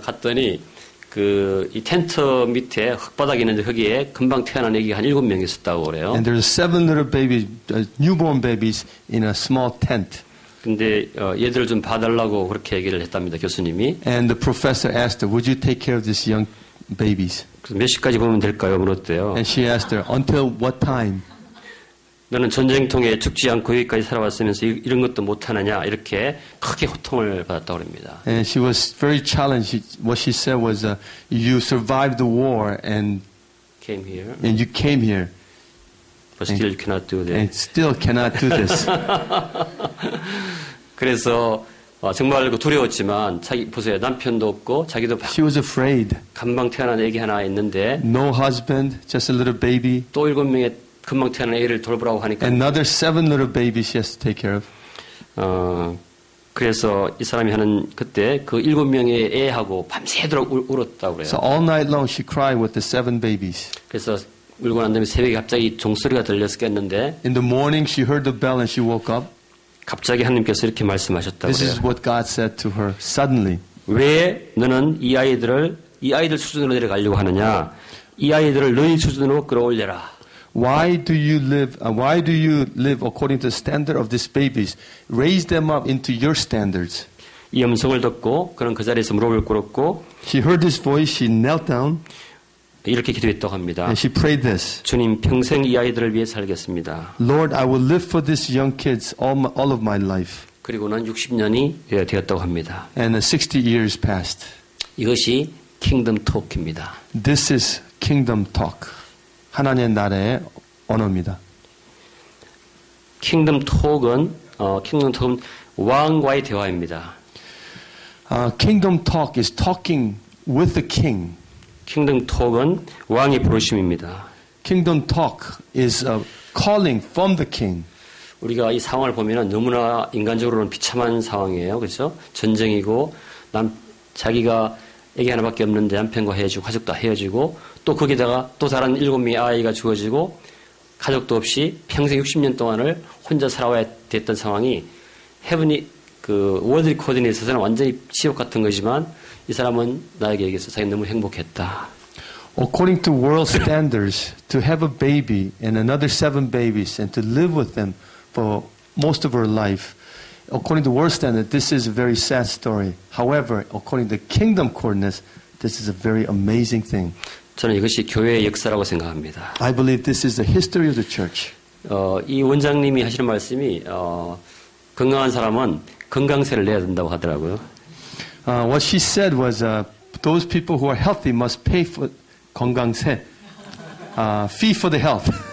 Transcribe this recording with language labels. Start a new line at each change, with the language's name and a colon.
Korean: 갔더니 이 텐트 밑에 흙바닥이 있는데 거기에 금방 태어난 애기가 한 7명 있었다고 그래요.
English: And there's 7 little babies, newborn babies in a small tent.
Korean: 근데 얘들을 좀 봐달라고 그렇게 얘기를 했답니다. 교수님이.
English: And the professor asked her, would you take care of these young babies?
Korean: 그래서 몇 시까지 보면 될까요? 물었대요.
English: And she asked her, until what time?
Korean: 너는 전쟁통에 죽지 않고 여기까지 살아왔으면서 이런 것도 못하느냐 이렇게 크게 호통을 받았다고 합니다.
English: And she was very challenged. What she said was, you survived the war and Came here, you came here but still you cannot do that. and still cannot do this.
Korean: 그래서 정말 두려웠지만 자기 보세요. 남편도 없고 자기도
English: She was afraid.
Korean: 금방 태어난 애기 하나 있는데
English: No husband, just a little baby.
Korean: 또 7명의 금방 태어난 애를 돌보라고 하니까
English: Another 7 little babies she has to take care of.
Korean: 그래서 이 사람이 하는 그때 그 7명의 애하고 밤새도록 울었다고 그래요.
English: So all night long she cried with the 7 babies.
Korean: 그래서 울고 난 다음에 새벽에 갑자기 종소리가 들려서 깼는데
English: In the morning she heard the bell and she woke up.
Korean: 갑자기 하나님께서 이렇게 말씀하셨다고
English: This is
Korean: 그래요.
English: what God said to her suddenly.
Korean: 왜 너는 이 아이들 수준으로 내려가려고 하느냐? 이 아이들을 너희 수준으로 끌어올려라.
English: Why do you live according to the standard of these babies? Raise them up into your standards.
Korean: 이 음성을 듣고 그는 그 자리에서 무릎을 꿇었고
English: She heard this voice, she knelt down,
Korean: 이렇게 기도했다고 합니다.
English: and she prayed this.
Korean: 주님 평생 이 아이들을 위해 살겠습니다.
English: Lord, I will live for these young kids all of my life.
Korean: 그리고는 60년이 되었다고 합니다.
English: And 60 years passed.
Korean: 이것이 킹덤 토크입니다.
English: This is kingdom talk.
Korean: 하나님의 나라의 언어입니다. 킹덤 톡은 왕과의 대화입니다.
English: Kingdom talk is talking with the king.
Korean: 킹덤 톡은 왕의 부르심입니다.
English: Kingdom talk is calling from the king.
Korean: 우리가 이 상황을 보면 너무나 인간적으로는 비참한 상황이에요. 그렇죠? 전쟁이고 자기가 애기 하나밖에 없는데 남편과 헤어지고 가족도 헤어지고 또 거기다가 또 다른 7명의 아이가 죽어지고 가족도 없이 평생 60년 동안을 혼자 살아와야 됐던 상황이 헤븐이 월드 리코딩에 있어서는 완전히 지옥 같은 거지만 이 사람은 나에게 얘기해서 자기는 너무 행복했다.
English: According to world standards, to have a baby and another 7 babies and to live with them for most of her life, according to world standard, this is a very sad story. However, according to kingdom coordinates, this is a very amazing thing.
Korean: 저는 이것이 교회의 역사라고 생각합니다.
English: I believe this is the history of the church.
Korean: 이 원장님이 하시는 말씀이 건강한 사람은 건강세를 내야 된다고 하더라고요.
English: What she said was, those people who are healthy must pay for 건강세, fee for the health,